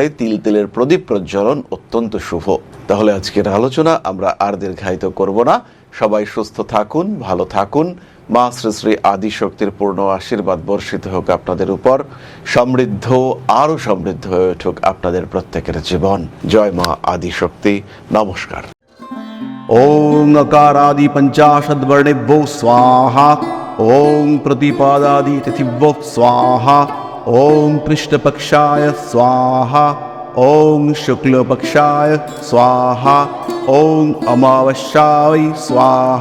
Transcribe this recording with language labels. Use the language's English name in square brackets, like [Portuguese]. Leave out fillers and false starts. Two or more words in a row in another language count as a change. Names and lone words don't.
[Bangla] তেলের প্রদীপ প্রজ্বলন অত্যন্ত শুভ। তাহলে আজকের আলোচনা আমরা আর দীর্ঘায়িত করব না। সবাই সুস্থ থাকুন, ভালো থাকুন, মা শ্রী শ্রী আদিশক্তির পূর্ণ আশীর্বাদ বর্ষিত হোক আপনাদের উপর, সমৃদ্ধ আরো সমৃদ্ধ হয়ে উঠুক আপনাদের প্রত্যেকের জীবন। জয় মা আদিশক্তি। নমস্কার। [Sanskrit] ओम नकारादि पंचाशद्वर्णेभ्यो स्वाहा। ओम प्रतिपादादि तिथिभ्यो स्वाहा। ओम कृष्णपक्षाय स्वाहा। ओम शुक्लपक्षाय स्वाहा। ओम अमावस्याय स्वाहा।